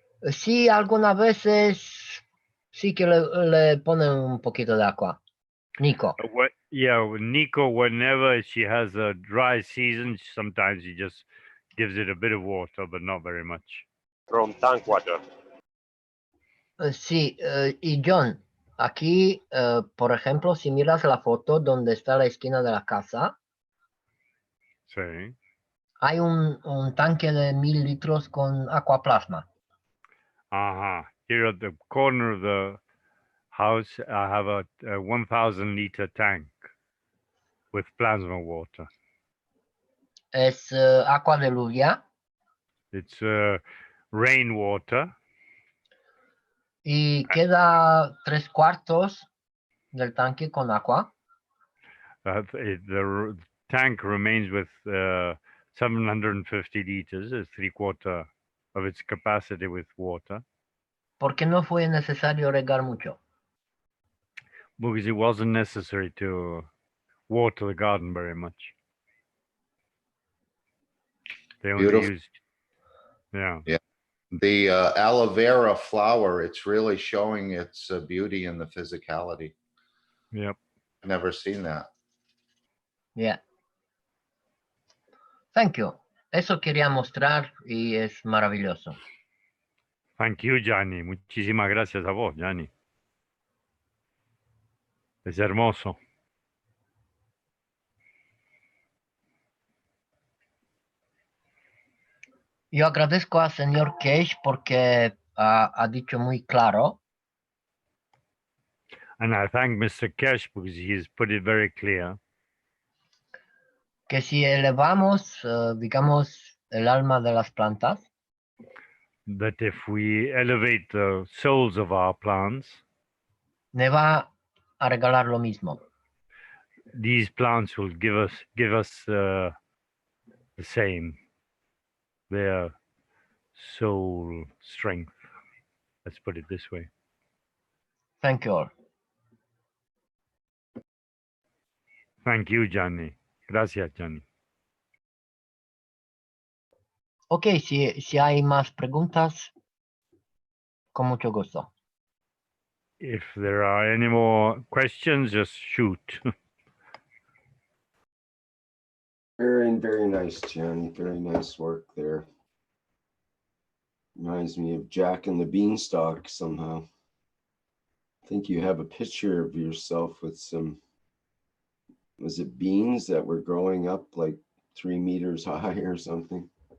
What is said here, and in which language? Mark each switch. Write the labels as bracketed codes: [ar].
[es] Sí, algunas veces sí que le ponen un poquito de agua. Nico. [en] Nico, whenever she has a dry season, sometimes he just gives it a bit of water, but not very much. From tank water. [es] Sí, y John, aquí, por ejemplo, si miras la foto donde está la esquina de la casa, Sí. hay un tanque de 1000 litros con aquaplasma. [en] Here at the corner of the house, I have a 1,000-liter tank with plasma water. [es] Es agua de lluvia [en] It's rainwater. [es] y queda 3/4 del tanque con agua. [en] The tank remains with 750 liters, is 3/4 of its capacity with water. [es] Porque no fue necesario regar mucho. [en] Because it wasn't necessary to water the garden very much. They only Beautiful. used, yeah. The aloe vera flower, it's really showing its beauty and the physicality. Yep. Never seen that. Yeah. Thank you. [es] Eso quería mostrar y es maravilloso. [en] Thank you, [es] Gianni. Muchísimas gracias a vos, Gianni. Es hermoso. Yo agradezco al señor Keshe porque ha dicho muy claro [en] And I thank Mr. Keshe because he's put it very clear [es] que si elevamos, digamos, el alma de las plantas, [en] that if we elevate the souls of our plants, [es] me va a regalar lo mismo. [en] these plants will give us the same, their soul strength. Let's put it this way. Thank you all. Thank you, Gianni. [es] Gracias, [en] Gianni. [es] Ok, si hay más preguntas, con mucho gusto. [en] If there are any more questions, just shoot. Very nice, Johnny. Very nice work there. Reminds me of Jack and the Beanstalk somehow. I think you have a picture of yourself with some, was it beans that were growing up like 3 meters high or something?